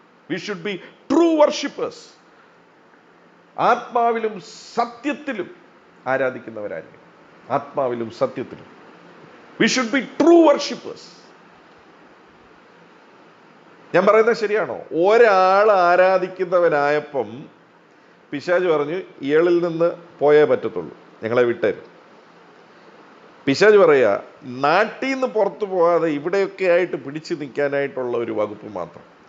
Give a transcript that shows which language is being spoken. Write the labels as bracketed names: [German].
[English] We should be true worshippers. [Malayalam] ആത്മാവിലും സത്യത്തിലും ആരാധിക്കുന്നവരായിരിക്കും, ആത്മാവിലും സത്യത്തിലും. [English] We should be true worshippers. [Malayalam] ഞാൻ പറയുന്നത് ശരിയാണോ? ഒരാൾ ആരാധിക്കുന്നവനായപ്പം പിശാച് പറഞ്ഞു, ഇയാളിൽ നിന്ന് പോയേ പറ്റത്തുള്ളൂ, ഞങ്ങളെ വിട്ടേരും. പിശാച് പറയാ, നാട്ടിൽ നിന്ന് പുറത്തു പോകാതെ ഇവിടെയൊക്കെ ആയിട്ട് പിടിച്ചു നിൽക്കാനായിട്ടുള്ള ഒരു വകുപ്പ് മാത്രം.